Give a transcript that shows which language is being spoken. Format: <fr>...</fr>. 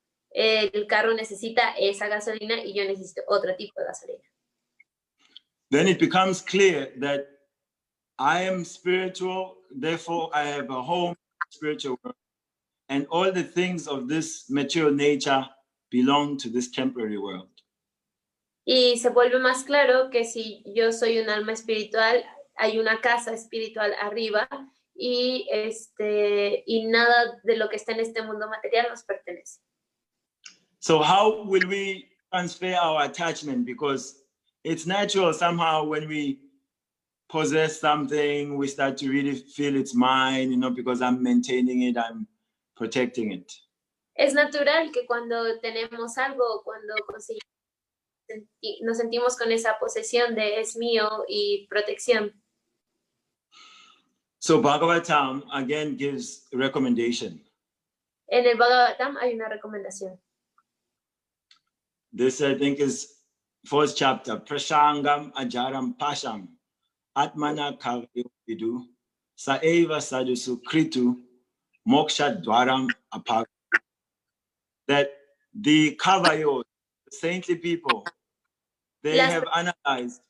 <es>El carro necesita esa gasolina y yo necesito otro tipo de gasolina.</es> <en>Then it becomes clear that I am spiritual, therefore I have a home in the spiritual world, and all the things of this material nature belong to this temporary world.</en> <es>Y se vuelve más claro que si yo soy un alma espiritual, hay una casa espiritual arriba y nada de lo que está en este mundo material nos pertenece.</es> <en>So how will we transfer our attachment? Because it's natural somehow when we possess something, we start to really feel it's mine, because I'm maintaining it, I'm protecting it.</en> <es>Es natural que cuando tenemos algo, cuando conseguimos, nos sentimos con esa posesión de es mío y protección.</es> <en>So Bhagavatam again gives a recommendation.</en> <es>En el Bhagavatam hay una recomendación.</es> <en>This, I think, is first chapter.</en> <sa>Prashangam ajaram pasham atmana karyo vidu saeva sadusu kritu moksha dwaram apag.</sa> <en>That the kavayos, the saintly people, they have analyzed.</en>